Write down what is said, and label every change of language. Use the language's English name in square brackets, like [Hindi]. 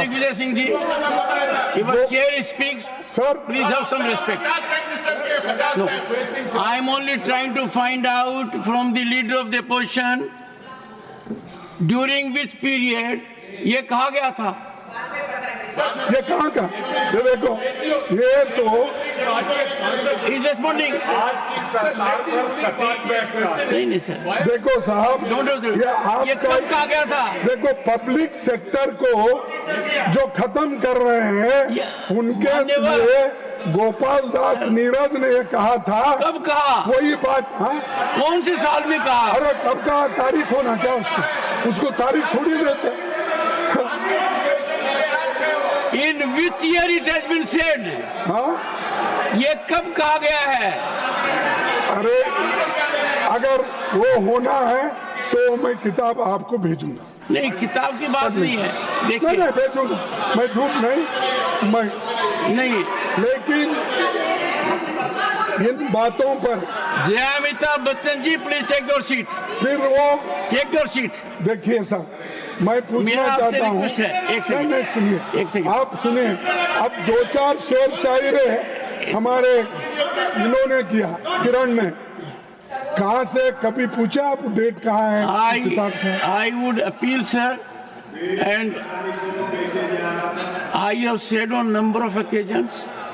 [English] Digvijaya Singh ji, your chair speaks. Sir, please have some respect. No, I am only trying to find out from the leader of the opposition during which period [Hindi] ये कहा गया था। ये कहाँ का? ये देखो, ये तो [English] He's responding. [Hindi] आज की सरकार पर सटीक बैठता है। नहीं सर, देखो साहब, ये कब कहा गया था? देखो, पब्लिक सेक्टर को जो खत्म कर रहे हैं उनके लिए गोपाल दास नीरज ने ये कहा था। कब कहा? वही बात। हाँ, कौन से साल में कहा? अरे कब कहा? तारीख होना क्या उसको तारीख थोड़ी देते। [English] In which year it has been said? [Hindi] हाँ, ये कब कहा गया है? अरे अगर वो होना है तो मैं किताब आपको भेजूंगा। नहीं, किताब की बात नहीं है। देखिए, नहीं भेजूंगा, मैं झूठ नहीं, मैं नहीं, लेकिन इन बातों पर [English] Jaya Amitabh Bachchan ji, please take your seat. [Hindi] फिर वो [English] Take your seat. [Hindi] देखिए सर, मैं पूछना मेरा आपसे चाहता हूँ, रिक्वेस्ट है, एक सेकंड। नहीं सुनिए, एक सेकंड। आप सुनिए। अब 2-4 शेर शायरी हमारे इन्होंने किया, किरण ने, कहाँ से कभी पूछा आप डेट कहाँ है किताब का? [English] I would appeal, sir, and I have said on number of occasions.